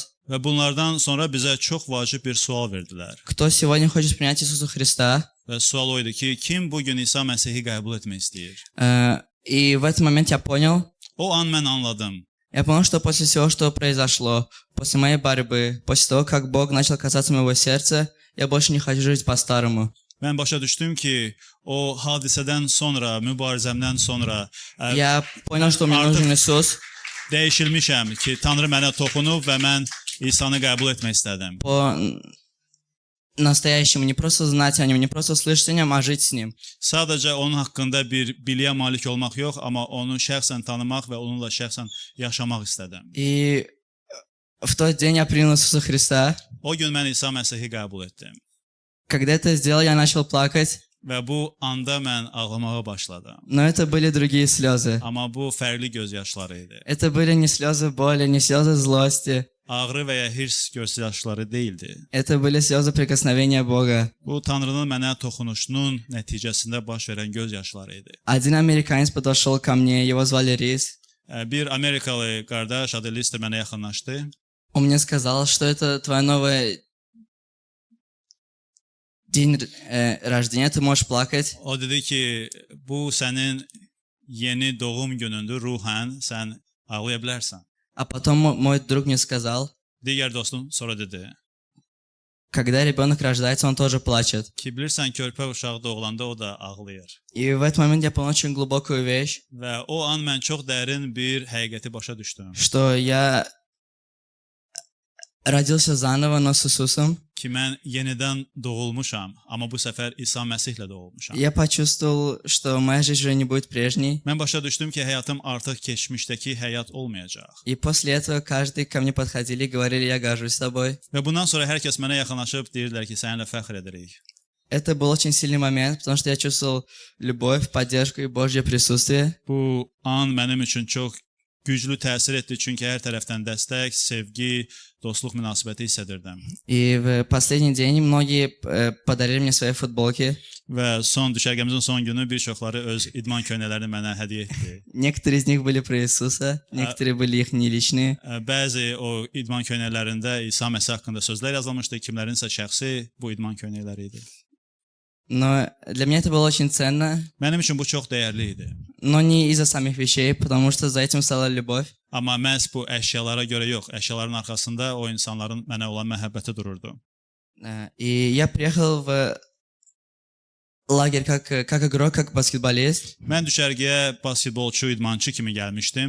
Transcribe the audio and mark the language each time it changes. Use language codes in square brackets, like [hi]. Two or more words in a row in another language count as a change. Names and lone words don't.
[az] Və bunlardan sonra bizə çox vacib bir sual verdilər. [ru] Кто сегодня хочет принять Иисуса Христа? [az] Və sual o idi ki, kim bu gün İsa Məsihi qəbul etmək istəyir? [ru] И в этот момент я понял, [az] O an mən anladım. [ru] Я понял, что после всего, что произошло, после моей борьбы, после того, как Бог начал касаться моего сердца, я больше не хочу жить по-старому. [az] Mən başa düşdüm ki, o hadisədən sonra, mübarizəmdən sonra [ru] Я понял, что мне нужен Иисус. [az] dəyişilmişəm ki, Tanrı mənə toxunub və mən İsanı qəbul etmək istədim. [ru] По-настоящему, не просто знать о Нем, не просто слышать о Нем, а жить с Ним. [az] Sadəcə onun haqqında bir biliyə malik olmaq yox, amma onu şəxsən tanımaq və onunla şəxsən yaşamaq istədim. [ru] И в тот день я принял Иисуса Христа. [az] O gün mən İsa Məsihi qəbul etdim. [ru] Когда это сделал, я начал плакать, [az] Və bu anda mən ağlamağa başladım. [ru] но это были другие слезы. [az] Amma bu fərqli göz yaşları idi. [ru] Это были не слезы боли, не слезы злости. [az] Ağrı və ya hirs göz yaşları değildi. [ru] Это были слезы прикосновения Бога. [az] Bu Tanrının mənə toxunuşunun nəticəsində baş verən göz yaşları idi. [ru] Один американец подошел ко мне, его звали Рис. [az] Bir Amerikalı qardaş adı Lister mənə yaxınlaşdı. [ru] Он мне сказал, что это твоя новая день рождения, ты можешь плакать. [az] O dedi ki, bu sənin yeni doğum günündür, ruhən sən ağlaya bilərsən. [ru] А потом мой друг мне сказал, [az] Digər dostum sonra dedi [ru] когда ребенок рождается, он тоже плачет. [az] ki, bilirsən körpə uşağı doğulanda o da ağlayır. [ru] И в этот момент я понял очень глубокую вещь, [az] Və o an mən çox dərin bir həqiqəti başa düşdüm. [ru] что я родился заново, но с Иисусом. [az] Ki mən yenidən doğulmuşam, amma bu səfər İsa Məsihlə doğulmuşam. [ru] Я почувствовал, что моя жизнь уже не будет прежней. [az] Mən başa düşdüm ki, həyatım artıq keçmişdəki həyat olmayacaq. [ru] И после этого каждый ко мне подходили и говорили, я горжусь тобой. [az] Və bundan sonra hər kəs mənə yaxınlaşıb deyirlər ki, səninlə fəxr edirik. [ru] Это был очень сильный момент, потому что я чувствовал любовь, поддержку и Божье присутствие. [az] Bu an mənim üçün çox güclü təsir etdi, çünki hər tərəfdən dəstək, sevgi, dostluq münasibəti hiss edirdim. [ru] И в последний день многие подарили мне свои футболки. [az] Və son düşərgəmizin son günü bir çoxları öz idman köynələrini mənə hədiyyə etdi. [ru] Некоторые из них были про Иисуса, некоторые были их не личные. [az] Bəzi o idman köynələrində İsa Məsih haqqında sözlər yazılmışdı, kimlərinsə şəxsi bu idman köynəkləri idi. [ru] Но для меня это было очень ценно, [az] Mənim üçün bu çox dəyərli idi. [ru] но не из-за самих вещей, потому что за этим стала любовь. [az] Amma məhz bu əşyalara görə yox, əşyaların arxasında o insanların mənə olan məhəbbəti dururdu. [ru] И я приехал в лагерь как игрок, как баскетболист. [az] Mən düşərgəyə basketbolçu, idmançı kimi gəlmişdim